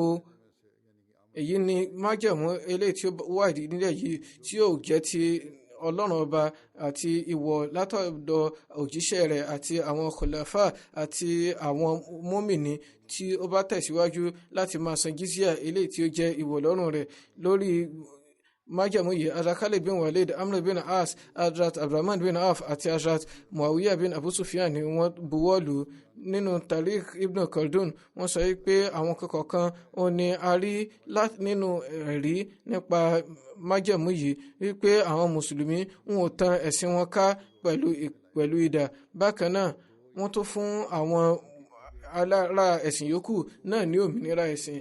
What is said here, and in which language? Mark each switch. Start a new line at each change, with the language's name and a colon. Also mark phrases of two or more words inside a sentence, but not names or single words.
Yoruba: Èyí ni májẹ̀mú eléyìí tí ó wà nílẹ̀ yìí tí yóò jẹ́ ti Ọlọ́run ọba àti ìwọ̀ látọ̀dọ̀ òjíṣẹ́ rẹ̀ àti àwọn khulafa àti àwọn mùmínì tí ó bá tẹ̀síwájú láti máa san jizya eléyìí tí ó jẹ́ ìwọ̀ lọ́rùn rẹ̀. Lórí májẹ̀mú yìí, Hazrat Khalid bin Walid, Amr bin As, Hazrat Abdurrahman bin Auf àti Hazrat Muawiya bin Abu Sufyan ni wọ́n buwọ́lù. Nínú Tariq Ibn Khaldun wọ́n sọ pé àwọn kọ̀ọ̀kan ó ní a rí nínú ẹ̀rí nípa májẹ̀mú yìí wípé àwọn mùsùlùmí wọn ò tan ẹ̀sìn wọn ká pẹ̀lú idà. Bákan náà wọ́n tó fún àwọn alára ẹ̀sìn yòókù náà ní òmìnira ẹ̀sìn.